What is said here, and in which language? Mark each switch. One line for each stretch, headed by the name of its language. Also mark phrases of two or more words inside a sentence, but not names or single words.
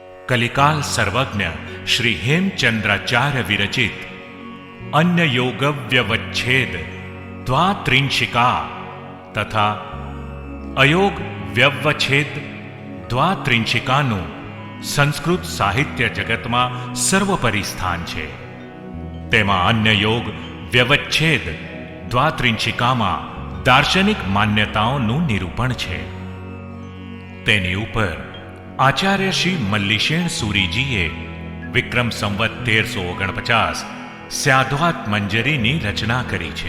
Gujarati: कलिकाल सर्वज्ञ श्री हेमचंद्राचार्य विरचित अन्य योग व्यवच्छेद द्वात्रिंशिका तथा अयोग व्यवच्छेद द्वात्रिंशिकाનું સંસ્કૃત સાહિત્ય જગતમાં સર્વોપરી સ્થાન છે. તેમાં અન્ય યોગ વ્યવચ્છેદ દ્વાત્રિંશિકામાં દાર્શનિક માન્યતાઓનું નિરૂપણ છે. તેની ઉપર આચાર્ય શ્રી મલ્લિશેણ સુરીજીએ વિક્રમ સંવત 1349 સ્યાદ્વાત મંજરીની રચના કરી છે.